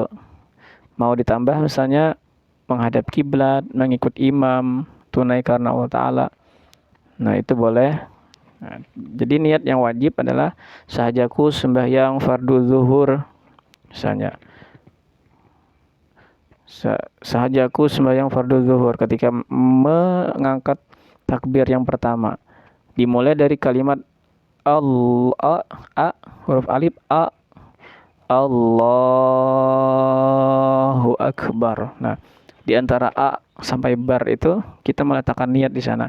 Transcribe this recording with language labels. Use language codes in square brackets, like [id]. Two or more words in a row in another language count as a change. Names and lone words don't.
[id] Mau ditambah misalnya menghadap kiblat, mengikut imam, tunai karena Allah Ta'ala. Nah, itu boleh. Nah, jadi niat yang wajib adalah sahjaku sembahyang fardu zuhur misalnya. Sahajaku sembahyang fardu zuhur ketika mengangkat takbir yang pertama. Dimulai dari kalimat Allah, huruf alif a, [ar] الله أكبر. [id] Nah, di antara a sampai bar itu kita meletakkan niat di sana.